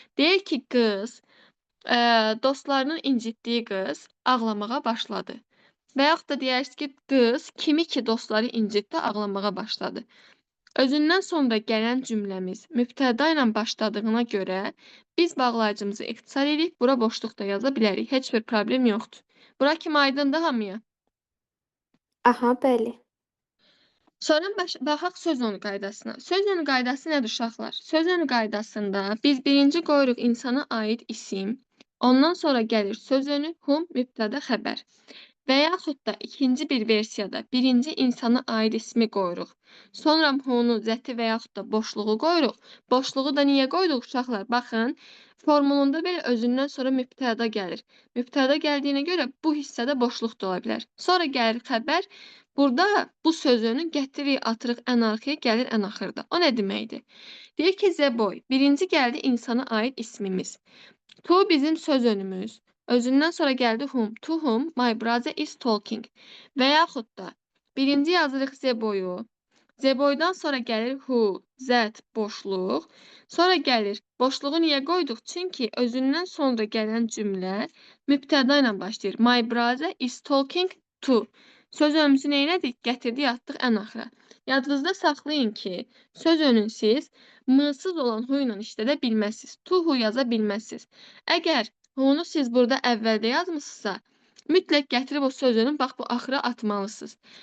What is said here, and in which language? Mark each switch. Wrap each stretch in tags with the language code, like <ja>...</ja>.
<az>Deyir ki, qız, dostlarının incitdiyi qız ağlamağa başladı. Və yaxud da deyərsiniz ki, qız kimi ki dostları incitdi, ağlamağa başladı. Özündən sonra gələn cümləmiz mübtəda ilə başladığına görə biz bağlayıcımızı ixtisar edib, bura boşluq da yaza bilərik. Heç bir problem yoxdur. Bura kimi aydındır hamıya? Aha, bəli. Sonra baxaq söz onu qaydasına. Söz onu qaydası nədir uşaqlar? Söz onu qaydasında biz birinci qoyuruq insana aid isim, ondan sonra gəlir söz önü, whom, mübtəda, xəbər. Və yaxud da ikinci bir versiyada birinci insana aid ismi qoyuruq. Sonra who'nu, zəti və yaxud da boşluğu qoyuruq. Boşluğu da niyə qoyduq uşaqlar? Baxın, formulunda belə özündən sonra mübtəda gəlir. Mübtəda gəldiyinə görə bu hissədə boşluq da ola bilər. Sonra gəlir xəbər. Burada bu sözünü gətiririk, atırıq ən arxaya, gəlir ən axırda. O nə deməkdir? Deyir ki, the boy. Birinci gəldi insana aid ismimiz. To bizim söz önümüz. Özündən sonra gəldi whom.</az> <en>To whom my brother is talking.</en> <az>Və yaxud da birinci yazırıq the boyu. The boydan sonra gəlir who, that, boşluq. Sonra gəlir. Boşluğu niyə qoyduq? Çünki özündən sonra gələn cümlə mübtəda ilə başlayır.</az> <en>My brother is talking to.</en> <az>Söz önümüzü neynədik? Gətirdik, atdıq ən axıra. Yadınızda saxlayın ki, söz önün siz mısız olan hu ilə işlədə bilməzsiniz. To hu yaza bilməzsiniz. Əgər hunu siz burada əvvəldə yazmısınızsa, mütləq gətirib o sözünün bax bu axıra atmalısınız.</az>